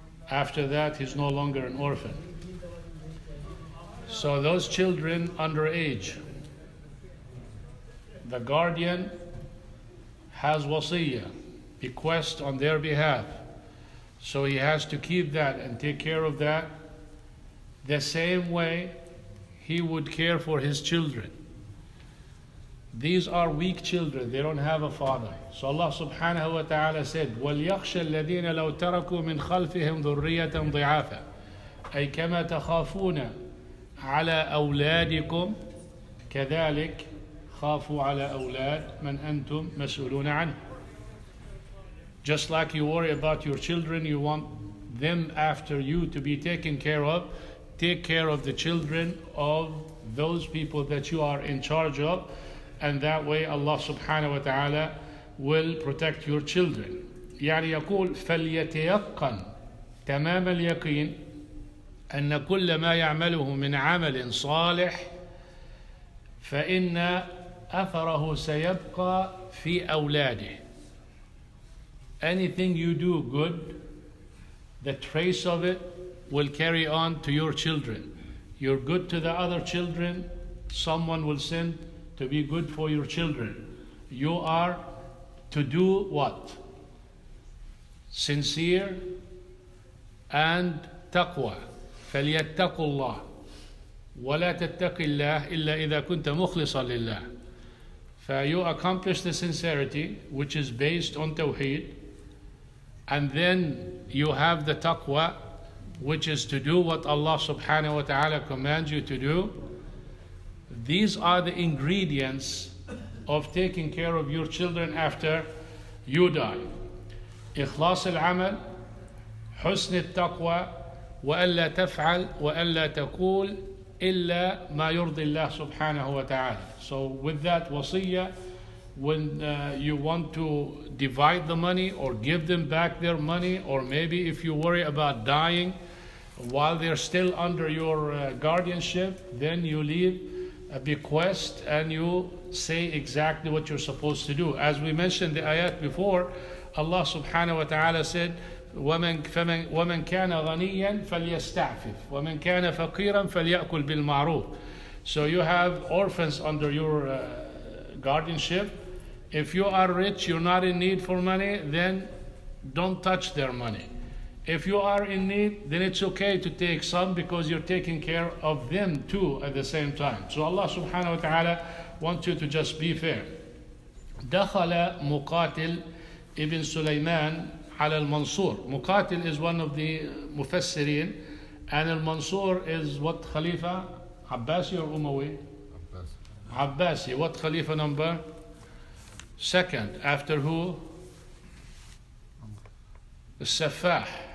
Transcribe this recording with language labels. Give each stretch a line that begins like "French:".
English: After that, he's no longer an orphan. So those children underage, the guardian has wasiyah, bequest on their behalf. So he has to keep that and take care of that the same way he would care for his children. These are weak children, they don't have a father. So Allah subhanahu wa ta'ala said,
Arabic: وَلْيَخْشَ الَّذِينَ لَوْ تَرَكُوا مِنْ خَلْفِهِمْ ذُرِّيَّةً ضِعَافًا أي كما تخافون على أولادكم كذلك خافوا على أولاد من أنتم مسؤولون عنه.
English: Just like you worry about your children, you want them after you to be taken care of. Take care of the children of those people that you are in charge of. And that way Allah subhanahu wa ta'ala will protect your children.
Arabic: يعني يقول فليتيقن تمام اليقين أن كل ما يعمله من عمل صالح فإن أثره سيبقى في أولاده.
English: Anything you do good, the trace of it will carry on to your children. You're good to the other children, someone will send to be good for your children. You are to do what? Sincere and taqwa.
Arabic: فَلْيَتَّقُوا اللَّهِ وَلَا تَتَّقِ اللَّهِ إِلَّا إِذَا كُنْتَ مُخْلِصًا لِلَّهِ.
English: So you accomplish the sincerity, which is based on tawheed, and then you have the taqwa, which is to do what Allah subhanahu wa ta'ala commands you to do. These are the ingredients of taking care of your children after you die.
Arabic: إخلاص العمل, حسن التقوى, وألا تفعل وألا تقول إلا ما يرضي الله سبحانه وتعالى.
English: So with that wasiyah, when you want to divide the money or give them back their money, or maybe if you worry about dying while they're still under your guardianship, then you leave a bequest and you say exactly what you're supposed to do. As we mentioned the ayat before, Allah subhanahu wa ta'ala said,
Arabic: وَمَنْ كَانَ غَنِيًّا فَلْيَسْتَعْفِفْ وَمَنْ كَانَ فَقِيرًا فَلْيَأْكُلْ بِالْمَعْرُوفِ.
English: So you have orphans under your guardianship. If you are rich, you're not in need for money, then don't touch their money. If you are in need, then it's okay to take some because you're taking care of them too at the same time. So Allah subhanahu wa ta'ala wants you to just be fair.
Arabic: دخل مقاتل ابن سليمان على المنصور.
English: Muqatil is one of the mufassirin, and al-Mansur is what Khalifa? Abbasi or Umawi? Abbasi. What Khalifa number? Second. After who?
Arabic: السفاح.